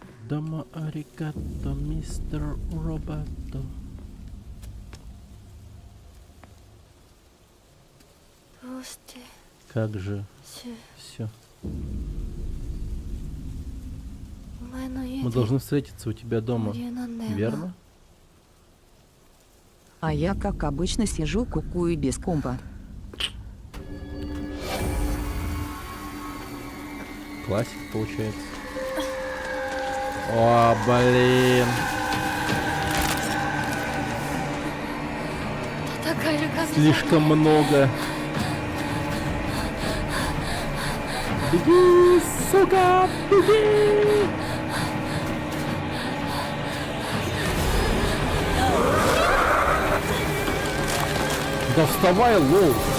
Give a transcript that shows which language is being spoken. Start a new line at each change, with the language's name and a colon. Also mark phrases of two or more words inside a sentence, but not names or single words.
Japanese: どうもありがとう,
English: Mister Roboto.
Japanese: どうして
Russian: Как же
Japanese: シュ
Russian: все.
Japanese: お前の家
Russian: Мы
Japanese: で
Russian: должны встретиться у тебя
Japanese: 合
Russian: дома,
Japanese: 流なんだよな
Russian: верно? А я, как обычно, сижу кукую без компа. Классика получается. О, блин.
Japanese: 戦える数
Russian: Слишком много. Беги, сука, беги! Да вставай, лол!